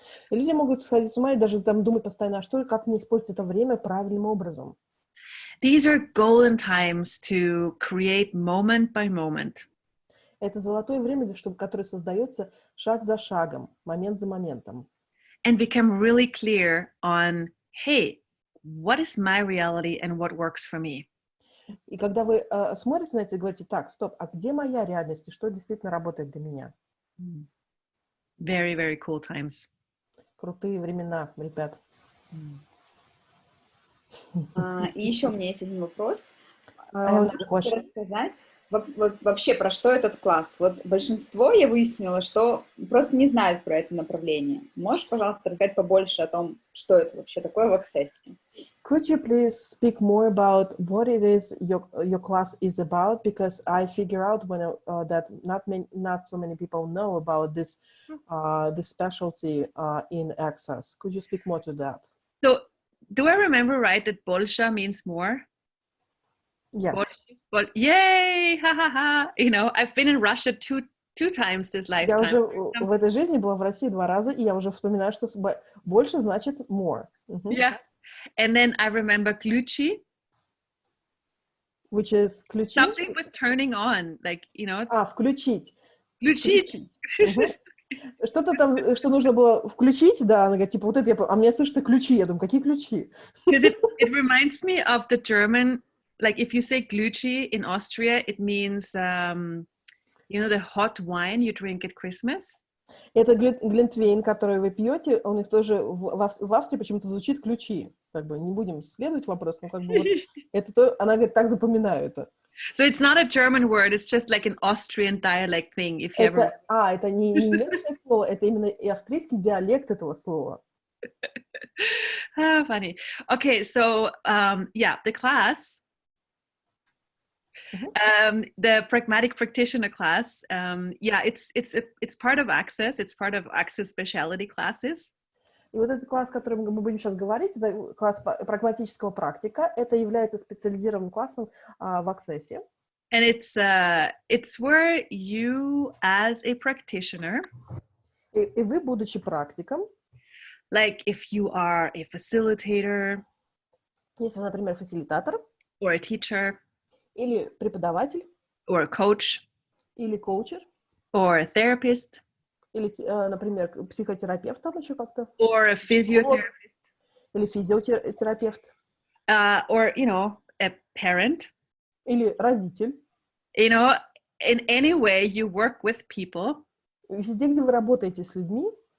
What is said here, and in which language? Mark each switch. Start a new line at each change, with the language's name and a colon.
Russian: И люди могут сходить с ума и даже там думать постоянно, а что, как мне использовать это время правильным образом.
English: These are golden times to create moment by moment.
Russian: Это золотое время, которое создается шаг за шагом, момент за моментом.
English: And become really clear on, hey, what is my reality and what works for me?
Russian: И когда вы смотрите на это и говорите, так, стоп, а где моя реальность и что действительно работает для меня?
English: Very, very cool times.
Russian: Крутые времена, ребят. И еще у меня есть один вопрос. Можно рассказать, вообще про что этот класс? Вот большинство, я выяснила, что просто не знают про это направление. Можешь, пожалуйста, рассказать побольше о том, что это вообще такое в Access?
English: Could you please speak more about what it is your class is about? Because I figure out that not so many people know about this specialty in Access. Could you speak more to that? So, do I remember right that
Russian: Bolsha
English: means more? Yes. But yay, ha ha ha! I've been in Russia two times this lifetime.
Russian: Я уже в этой жизни была в России 2 раза, и я уже вспоминаю, что больше значит
English: more. Yeah. And then I remember
Russian: ключи.
English: Which is
Russian: ключи.
English: Something with turning on,
Russian: Включить. Включить. Что-то там, что нужно было включить, да, она говорит, типа, вот это а мне слышно ключи, я думаю, какие ключи?
English: Because it reminds me of the German, like if you say Glühwein in Austria, it means, the hot wine you drink at Christmas.
Russian: Это глинтвейн, который вы пьете, у них тоже в Австрии почему-то звучит ключи. Как бы не будем исследовать вопрос, но как бы вот это то, она говорит, так запоминаю это.
English: So it's not a German word, it's just like an Austrian dialect thing. If you ever...
Russian: это не немецкое слово, это именно и австрийский диалект этого слова.
English: Funny. Okay, so the class, the pragmatic practitioner class, it's part of Access. It's part of Access specialty classes.
Russian: И вот этот класс, о котором мы будем сейчас говорить, это класс прагматического практика, это является специализированным классом в Access.
English: And it's where you, as a practitioner,
Russian: и вы, будучи практиком,
English: like if you are a facilitator,
Russian: если вы, например, фасилитатор,
English: or a teacher,
Russian: или преподаватель,
English: or a coach,
Russian: или коучер,
English: or a therapist,
Russian: или, например, психотерапевт там еще как-то,
English: or a physiotherapist,
Russian: или физиотерапевт,
English: or a parent,
Russian: или родитель,
English: in any way you work with people,
Russian: везде, где вы работаете с людьми,